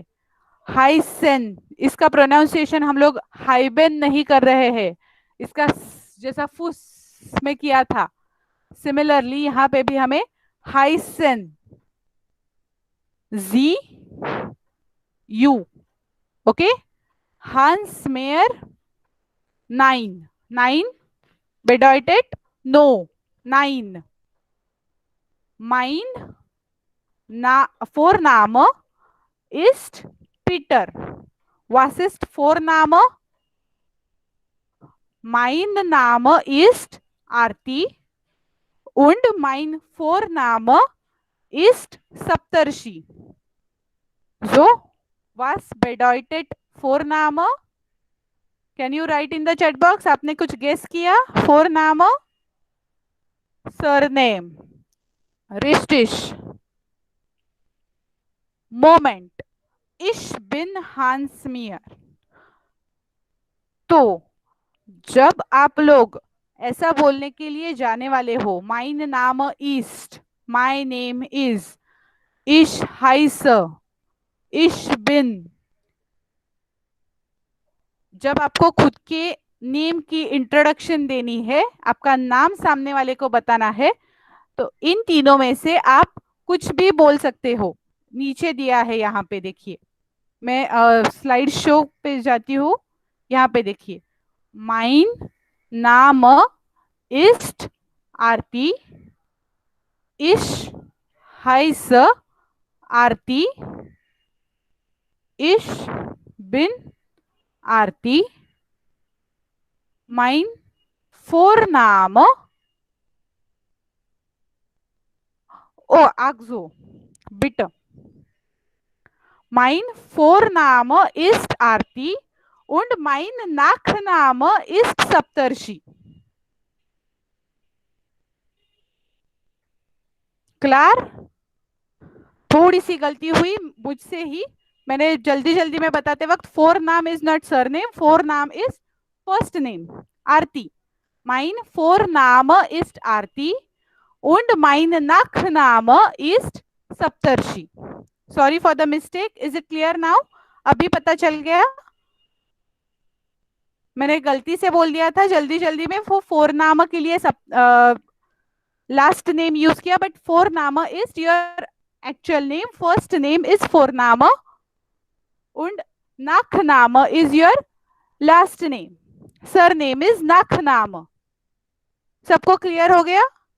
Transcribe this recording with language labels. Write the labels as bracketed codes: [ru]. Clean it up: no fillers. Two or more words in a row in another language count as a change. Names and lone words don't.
[hi] हाइसन, इसका प्रोनाउंसिएशन हम लोग हाइबेन नहीं कर रहे हैं, इसका जैसा फुस में किया था, सिमिलरली यहाँ पे भी हमें हाइसन, जी यू. ओके, हांस मेयर. [de] nein, nein bedeutet [en] no, [de] nein. Mein Vorname ist Peter. Was ist Vorname? Mein Name ist Arti und mein Vorname ist Saptarshi. So, was bedeutet Vorname? [en] Can you write in the chat box? [hi] आपने कुछ गेस किया? [de] Vorname, surname. Richtig. Moment. Ich bin Hans Mir. [hi] तो जब आप लोग ऐसा बोलने के लिए जाने वाले हो, [de] mein Name ist, [en] my name is, [de] ich heiße, ich bin, [hi] जब आपको खुद के नेम की इंट्रोडक्शन देनी है, आपका नाम सामने वाले को बताना है, तो इन तीनों में से आप कुछ भी बोल सकते हो. नीचे दिया है यहाँ पे देखिए, मैं स्लाइड शो पे जाती हूँ, यहाँ पे देखिए. [de] mein Name ist Arti, ich heiße Arti, ich bin Arti, mein Vorname, oh also bitte, mein Vorname ist Arti und mein Nachname ist Saptarshi. [hi] क्लियर? थोड़ी सी गलती हुई मुझसे ही, मैंने जल्दी जल्दी में बताते वक्त [en] Vorname is not surname, Vorname is first name, [hi] आरती. [de] mein Vorname ist Arti und mein Nachname ist Saptarshi. [en] Sorry for the mistake. Is it clear now? [hi] अभी पता चल गया? मैंने गलती से बोल दिया था जल्दी जल्दी में, वो फोर नाम के लिए [en] last name [hi] यूज किया, [en] but Vorname is your actual name. First name is [de] Vorname und Nachname [en] is your last name. Surname is Nachname. [hi] सबको क्लियर हो गया?